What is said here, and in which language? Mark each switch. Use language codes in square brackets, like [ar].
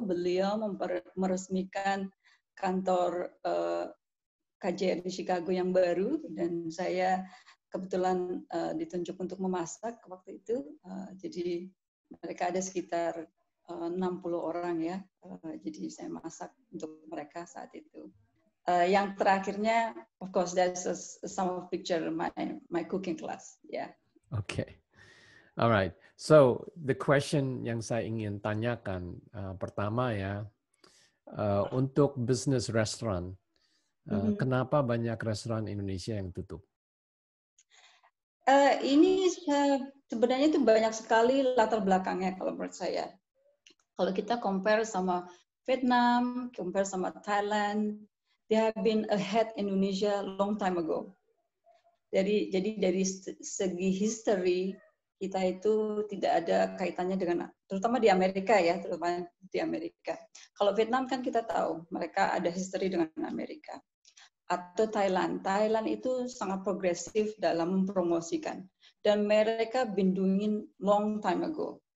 [id] Beliau meresmikan kantor KJR di Chicago yang baru, dan saya kebetulan ditunjuk untuk memasak waktu itu. Jadi mereka ada sekitar 60 orang ya. Jadi saya masak untuk mereka saat itu. Yang terakhirnya, [en] of course, that's some of picture my cooking class. Yeah. Okay. Alright. So the question [id] yang saya ingin tanyakan pertama ya, untuk bisnis restoran, kenapa banyak restoran Indonesia yang tutup? Ini sebenarnya itu banyak sekali latar belakangnya kalau menurut saya. Kalau kita compare sama Vietnam, compare sama Thailand, [en] they have been ahead Indonesia long time ago. [id] Jadi dari segi history kita itu tidak ada kaitannya dengan, terutama di Amerika ya, terutama di Amerika. Kalau Vietnam kan kita tahu mereka ada history dengan Amerika. Atau Thailand itu sangat progresif dalam mempromosikan, dan mereka [en] been doing long time ago.